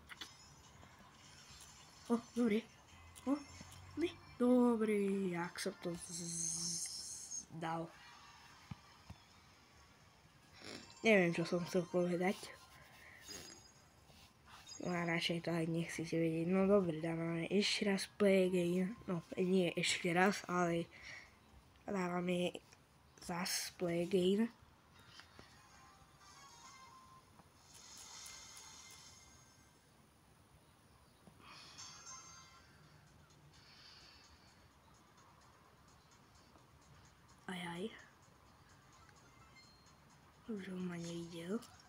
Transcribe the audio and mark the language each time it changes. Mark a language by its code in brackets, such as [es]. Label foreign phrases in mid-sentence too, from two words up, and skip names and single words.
[sk] Dobre. Ne, dobre, jak som to dal. Neviem, čo som chcel povedať. No a radšej to aj nechcete vedieť. No dobre, dávame ešte raz [en] play again. [sk] No, nie ešte raz, ale dávame zas [en] play again. [sk] Ajaj. Už on ma nevidel.